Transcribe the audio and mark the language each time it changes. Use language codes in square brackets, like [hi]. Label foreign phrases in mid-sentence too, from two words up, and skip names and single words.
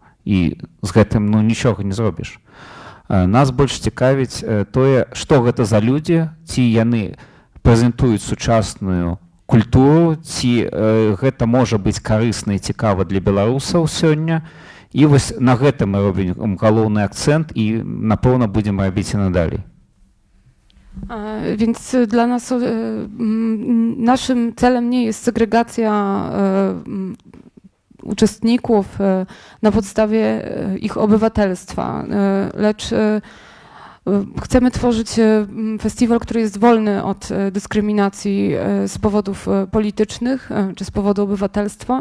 [be] І з гэтым ну, нічога не зробіш. Нас больш цікавіць тое, што гэта за людзі, ці яны прэзентуюць сучасную культуру, ці гэта можа быць карысна і цікава для беларусаў сёння. І вось на гэта мы робім галоўны акцэнт і, напэўна, будзем рабіць і надалей. [pl] Więc dla nas naszym celem nie jest segregacja uczestników na podstawie ich obywatelstwa, lecz chcemy tworzyć festiwal, który jest wolny od dyskryminacji z powodów politycznych czy z powodu obywatelstwa.